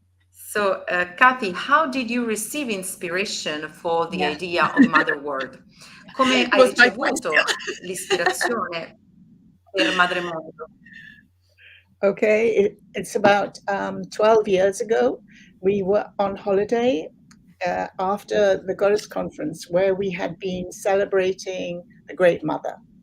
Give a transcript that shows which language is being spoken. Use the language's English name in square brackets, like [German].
[English] So, Kathy, how did you receive inspiration for the idea of MotherWorld? [Italian] Come hai ricevuto l'ispirazione per MadreMondo? [English] Okay, it's about 12 years ago. We were on holiday after the Goddess Conference where we had been celebrating the Great Mother.